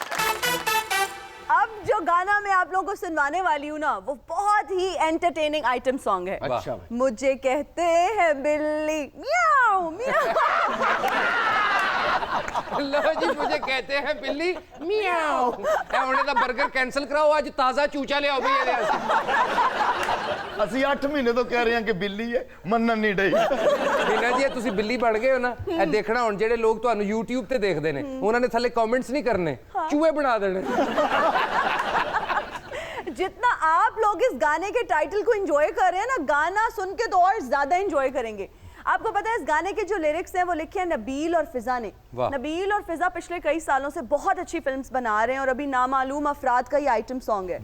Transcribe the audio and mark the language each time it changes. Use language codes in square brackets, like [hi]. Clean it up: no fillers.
[hi] अब जो गाना मैं आप लोगों को सुनवाने वाली हूँ ना, वो बहुत ही एंटरटेनिंग आइटम सॉन्ग है। अच्छा। मुझे कहते हैं बिल्ली मियाओ मियाओ। लो जी, मुझे कहते हैं बिल्ली मियाओ। उन्हें दा बर्गर कैंसिल कराओ, आज ताजा चूचा ले आओ भैया। [pa] ਅਸੀਂ 8 ਮਹੀਨੇ ਤੋਂ ਕਹਿ ਰਹੇ ਹਾਂ ਕਿ ਬਿੱਲੀ ਹੈ, ਮੰਨਣ ਨਹੀਂ ਡਈ। ਬਿਨਾ ਜੀ ਤੁਸੀਂ ਬਿੱਲੀ ਬਣ ਗਏ ਹੋ ਨਾ, ਇਹ ਦੇਖਣਾ ਹੁਣ ਜਿਹੜੇ ਲੋਕ ਤੁਹਾਨੂੰ YouTube ਤੇ ਦੇਖਦੇ ਨੇ, ਉਹਨਾਂ ਨੇ ਥੱਲੇ ਕਮੈਂਟਸ ਨਹੀਂ करने, चूहे बना देने। [hi] जितना आप लोग इस गाने के टाइटल को एंजॉय कर रहे हैं ना, गाना सुन के तो और ज्यादा एंजॉय करेंगे। आपको पता है इस गाने के जो लिरिक्स हैं वो लिखे हैं नबील और फिजा ने। नबील और फिजा पिछले कई सालों से बहुत अच्छी फिल्म्स बना रहे हैं और अभी नामालूम अफराद का ये आइटम सॉन्ग है।